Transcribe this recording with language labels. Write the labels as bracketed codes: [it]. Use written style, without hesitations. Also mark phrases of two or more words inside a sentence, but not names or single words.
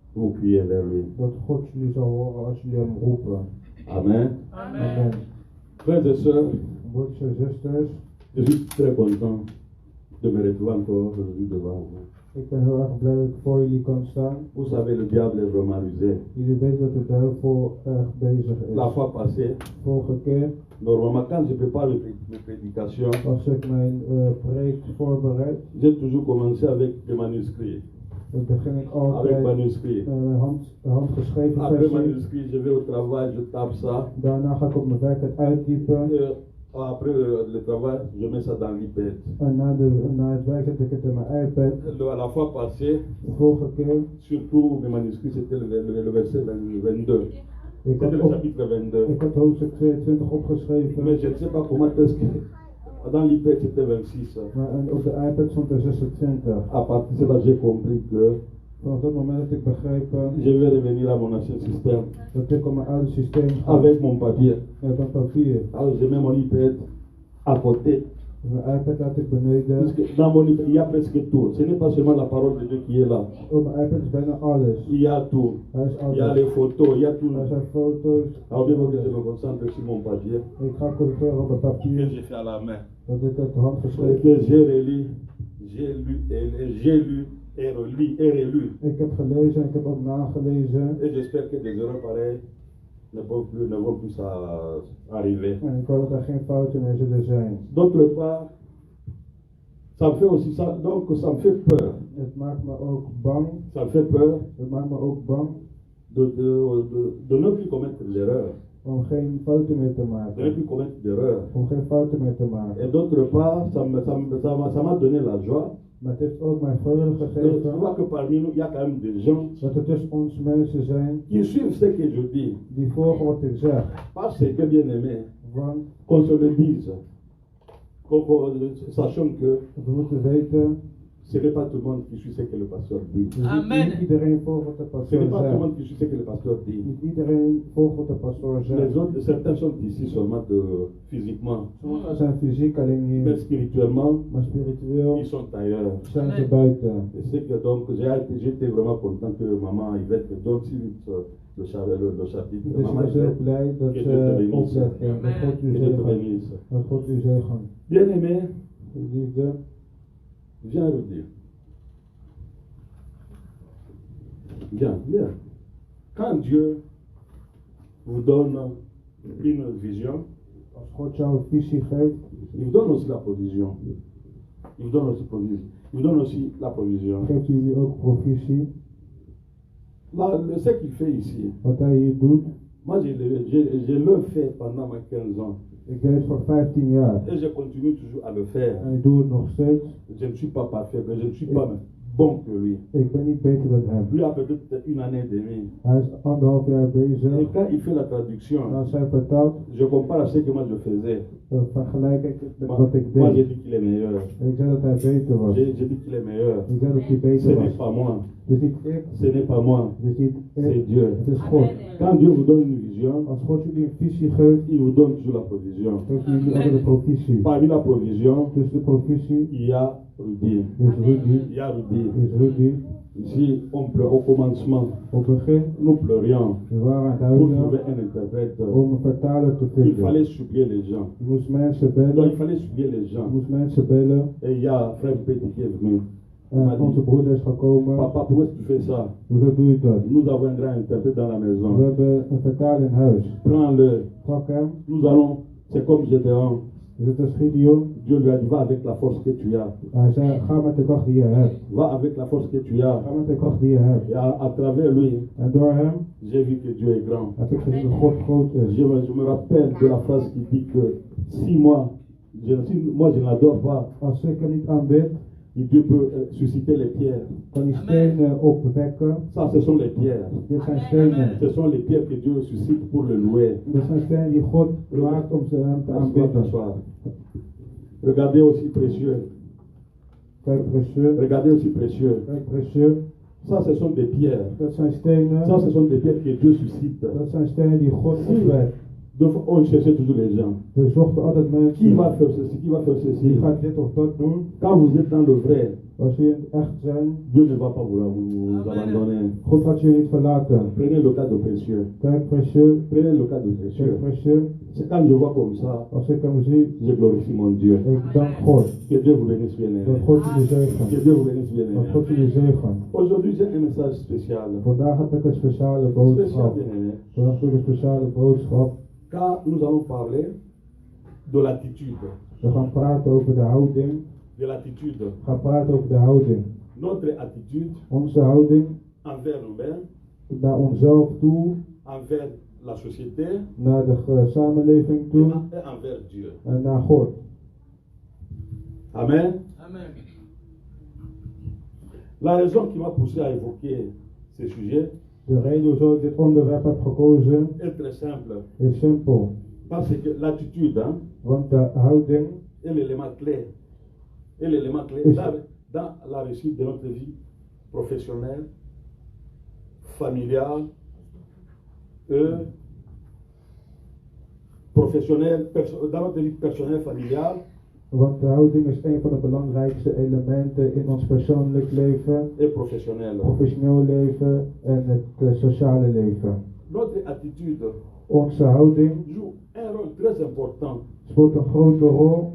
[fr] vous criez vers lui. [nl] Dat God jullie zal horen als jullie hem roepen. [fr] Amen. [nl] Amen. [fr] Frères et sœurs, [nl] Broeders en zusters, [fr] je suis très content de me retrouver encore aujourd'hui devant vous. [nl] ik ben heel erg blij dat ik voor jullie kan staan. [fr] Vous savez, le diable est vraiment rusé. [nl] Jullie weten dat de duivel erg bezig [fr] La [nl] is. [fr] fois passée, [nl] Vorige keer, [fr] normalement, quand je prépare mes prédications, [nl] als ik mijn preek voorbereid, [fr] j'ai toujours commencé avec des manuscrits. [nl] dan begin ik [fr] Avec [nl] altijd [fr] manuscrits. [nl] met handgeschreven [fr] Après [nl] versie. [fr] manuscrit, je vais au travail, je tape ça. [nl] Daarna ga ik op mijn werk het uittypen. [fr] Après le travail, je mets ça dans l'iPad. [nl] En na het werk zet ik het in mijn iPad. [fr] La fois passée, [nl] De vorige keer, [fr] surtout mes manuscrits, c'était le verset 22. [nl] ik [fr] C'était le [nl] had, [fr] chapitre 22. [nl] ik had hoofdstuk 22 opgeschreven. [fr] Mais je ne sais pas comment est-ce que dans l'iPad c'était 26. [nl] Maar op de iPad stond er 26. [fr] À partir de là, j'ai compris que [nl] Vanaf dat moment heb ik begrepen [fr] je vais revenir à mon ancien système [nl] dat ik op mijn oude systeem ga. [fr] avec mon papier. [nl] Met een papier. [fr] Alors je mets mon iPad à côté. [nl] Mijn iPad laat ik beneden. [fr] Parce que dans mon iPad, il y a presque tout. Ce n'est pas seulement la parole de Dieu qui est là. [nl] Op mijn iPad is bijna alles. [fr] Il y a tout. [nl] Hij is [fr] Il y a [nl] alles. [fr] les photos, il y a tout. [nl] Er zijn foto's. [fr] Alors bien que je me concentre sur mon papier [nl] Ik ga concentreren op het [fr] que [nl] papier. [fr] j'ai fait à la main. [nl] Dat ik het handgeschreven. [fr] Que j'ai relu, j'ai lu et relu. [nl] Ik heb gelezen en ik heb ook nagelezen. [fr] Et j'espère que des erreurs pareilles ne vont plus arriver. [nl] En ik hoop dat er geen fouten meer zullen zijn. [fr] D'autre part, ça me fait aussi ça, donc ça me fait peur. [nl] Het maakt me ook bang. [fr] Ça me fait peur [nl] Het maakt me ook bang [fr] de ne plus commettre l'erreur. [nl] om geen fouten meer te [fr] De ne [nl] maken. [fr] plus commettre d'erreur. [nl] Om geen fouten meer te maken. [fr] Et d'autre part, ça m'a donné la joie. [nl] Maar het heeft ook mij vreugde [fr] Je [nl] gegeven [fr] vois que parmi nous, il y a quand même des gens [nl] dat er tussen ons mensen zijn [fr] qui suivent ce que je dis. [nl] die volgen wat ik zeg. [fr] Parce que, bien aimé, [nl] Want [fr] qu'on se le dise. Sachant que [nl] we moeten weten, [fr] ce n'est pas tout le monde qui suit ce que le pasteur dit. [nl] dus niet iedereen volgt wat de [fr] Ce [nl] pastoor [fr] n'est pas tout le [nl] zegt. [fr] monde qui suit ce que le pasteur dit. [nl] Niet iedereen volgt wat de pastoor zegt. [fr] Les autres, certains sont ici seulement physiquement, [nl] Sommigen zijn fysiek alleen [fr] mais [nl] hier, [fr] spirituellement, [nl] maar spiritueel [fr] ils sont ailleurs. [nl] zijn ze buiten. [fr] Et c'est que donc j'étais vraiment content que maman Yvette donne si vite le chapitre. [nl] Dus ik [fr] Maman [nl] was heel [fr] Yvette, [nl] blij dat [fr] que [nl] ze [fr] Dieu te bénisse. [nl] opletten. Dat God u [fr] Que Dieu te [nl] zegen. [fr] bénisse. [nl] Dat God u zegen. [fr] Bien aimé, [nl] Liefde, [fr] viens le dire. Viens. Quand Dieu vous donne une vision, [nl] als God jou een visie geeft, [fr] il vous donne aussi la provision. Il vous donne aussi provision. Il vous donne aussi la provision. [nl] geeft hij jullie ook provisie. [fr] Ce qu'il fait ici, [nl] Wat hij hier doet, [fr] moi je le fais pendant mes 15 ans. [nl] ik deed het voor 15 jaar. [fr] Et je continue toujours à le faire. [nl] En ik doe het nog steeds. [fr] Je ne suis pas parfait, mais je ne suis pas bon que lui. [nl] Ik ben niet beter dan hem. [fr] Lui a peut-être une année et demie. [nl] Hij is 1,5 jaar [fr] Et [nl] bezig. [fr] quand il fait la traduction, [nl] En als hij vertaalt, [fr] je compare à ce que moi je faisais. [nl] dan vergelijk ik het met [fr] Moi, [nl] wat ik [fr] moi, j'ai [nl] deed. [fr] dit qu'il est meilleur. [nl] En ik zei dat hij beter was. [fr] J'ai dit qu'il est meilleur. [nl] Ik zei dat hij [fr] Ce [nl] beter [fr] n'est [nl] was. [fr] pas moi. [nl] Het is niet ik, [fr] Ce n'est pas moi. [nl] het is niet [fr] C'est [nl] ik, [fr] Dieu. [nl] het is God. [fr] Quand Dieu vous donne une vision, [nl] Als God jullie een visie geeft, [fr] il vous donne toujours la provision. [nl] geeft hij jullie altijd de provisie. [fr] Parmi la provision, [nl] Dus de provisie [fr] il y a Rudy. [nl] is Rudy. [fr] Il y a Rudy. [nl] Is Rudy. [fr] Ici, on pleure au commencement. [nl] Op het begin, [fr] Nous pleurions [nl] we waren aan het [fr] pour [nl] huilen [fr] trouver un interprète. [nl] om een vertaler te [fr] Il [nl] vinden. [fr] fallait supplier les gens. [nl] Je moest mensen [fr] Donc, il [nl] bellen. [fr] fallait supplier les [nl] Je [fr] gens. [nl] moest mensen bellen. [fr] Et il y a frère Petit qui est venu. Il m'a [nl] Onze [fr] dit, [nl] broeder is gekomen. [fr] papa, pourquoi est-ce que tu fais ça? [nl] Hoezo doe je dat? [fr] Nous avons un grand interprète dans la [nl] We [fr] maison. [nl] hebben een vertaler in huis. [fr] Prends-le. [nl] Pak hem. [fr] Nous allons, c'est comme Gédéon. [nl] Is het als Gideon? [fr] Dieu lui a dit, va avec la force que tu as. [nl] Hij zei, ga met de kracht die je hebt. [fr] Va avec la force que tu as. [nl] Ga met de kracht die je hebt. [fr] Et à travers lui, [nl] En door hem [fr] j'ai vu que Dieu est grand. [nl] heb ik gezien dat God groot is. [fr] Je me rappelle de la phrase qui dit que si moi je ne l'adore pas, [nl] Als ik hem niet aanbid, [fr] et Dieu peut susciter les pierres. [nl] kan hij stenen opwekken. [fr] Ça, ce sont les pierres. [nl] Dit zijn stenen. [fr] Ce sont les pierres que Dieu suscite pour le louer. [nl] Dat zijn stenen die God maakt om ze hem te [fr] Assois, [nl] aanbidden. [fr] assois. Regardez aussi précieux. [nl] Kijk, précieux. [fr] Regardez aussi précieux. [nl] Kijk, précieux. [fr] Ça, ce sont des pierres. [nl] Dat zijn stenen. [fr] Ça, ce sont des pierres que Dieu suscite. [nl] Dat zijn stenen die God opwekt. [fr] Donc, on cherchait toujours les gens. [nl] We zochten altijd [fr] Qui [nl] mensen. [fr] va faire ceci? Qui va faire [nl] Die [fr] ceci? [nl] gaat dit of dat doen. [fr] Quand vous êtes dans le vrai, [nl] Als jullie het echt zijn, [fr] Dieu ne va pas vous abandonner. [nl] God gaat jullie niet verlaten. [fr] Prenez le cas de précieux. [nl] Kijk, précieux. [fr] Prenez le cas de précieux. [nl] Kijk, précieux. [fr] C'est quand je vois comme ça, [nl] Als ik hem zie, [fr] je glorifie mon Dieu. [nl] ik dank God. [fr] Que Dieu vous bénisse bien [nl] Dat [fr] aimé. [nl] God jullie zegen. [fr] Que Dieu vous bénisse bien [nl] Dat [fr] aimé. [nl] God jullie zegen. [fr] Aujourd'hui, j'ai un message spécial. [nl] Vandaag heb ik een speciale [fr] Spécial [nl] boodschap. [fr] bien aimé. [nl] Vandaag heb ik een speciale boodschap. [fr] Car nous allons parler de l'attitude. [nl] We gaan praten over de houding. [fr] De l'attitude. [nl] We gaan praten over de houding. [fr] Notre attitude [nl] Onze houding [fr] envers nous-mêmes, [nl] naar onszelf toe, [fr] envers la société [nl] naar de samenleving toe [fr] et envers Dieu. [nl] en naar God. [fr] Amen. [nl] Amen. [fr] La raison qui m'a poussé à évoquer ce sujet [nl] De reden hoezo ik dit onderwerp heb gekozen [fr] est très simple. [nl] is simpel. [fr] Parce que l'attitude hein, [nl] Want de houding [fr] est l'élément clé. Est l'élément clé Oui. dans la réussite de notre vie professionnelle, familiale, professionnelle, dans notre vie personnelle, familiale [nl] Want de houding is een van de belangrijkste elementen in ons persoonlijk leven, [fr] et professionnelle. [nl] professioneel leven en het sociale leven. [fr] Notre attitude [nl] Onze houding [fr] joue un rôle très important [nl] speelt een grote rol